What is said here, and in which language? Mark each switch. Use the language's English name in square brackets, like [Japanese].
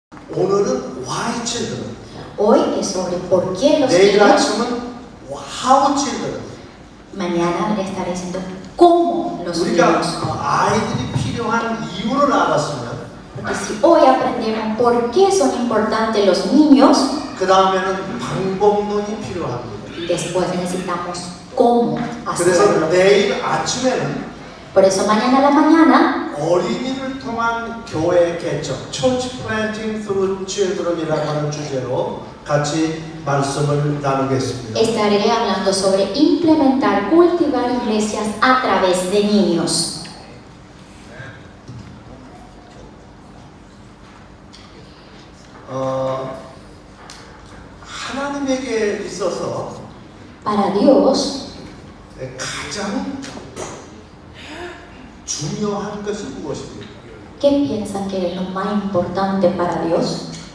[Korean] 오늘은 [English] why children. [Spanish] Hoy es sobre por qué los [Korean] 내일 [Spanish] niños. [Korean] 아침은 [English] how children. [Spanish] Mañana le estaré diciendo cómo los [Korean] 우리가 [Spanish] niños. [Korean] 아이들이 필요한 이유를 알았으면 [Spanish] Porque si hoy aprendemos por qué son importantes los niños, [Korean] 그 다음에는 방법론이 필요합니다. [Spanish] después necesitamos cómo [Korean] 그래서 [Spanish] hacerlo. [Korean] 내일 아침에는 [Spanish] Por eso mañana a la mañana [Korean] 어린이를 통한 교회 개척, [English] Church Planting Through Children [Korean] 이라고 하는 주제로 같이 말씀을 나누겠습니다. [Spanish] estaré hablando sobre implementar, cultivar iglesias a través de niños. [Korean] 하나님에게 있어서 [Spanish] Para Dios, [Korean] 가장 중요한 것이 무엇입니까? [Spanish] ¿qué piensan que es lo más importante para Dios?